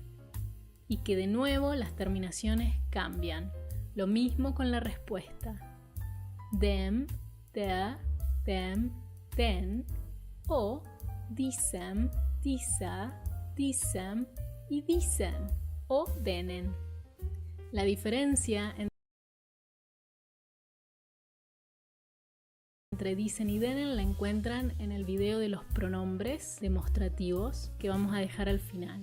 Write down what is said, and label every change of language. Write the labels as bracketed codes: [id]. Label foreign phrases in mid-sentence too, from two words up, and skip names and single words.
[es] Y que de nuevo las terminaciones cambian. Lo mismo con la respuesta. [de] Dem, der, dem, den o diesem, dieser, diesem y diesen o denen. [es] La diferencia entre dicen y denen la encuentran en el video de los pronombres demostrativos que vamos a dejar al final.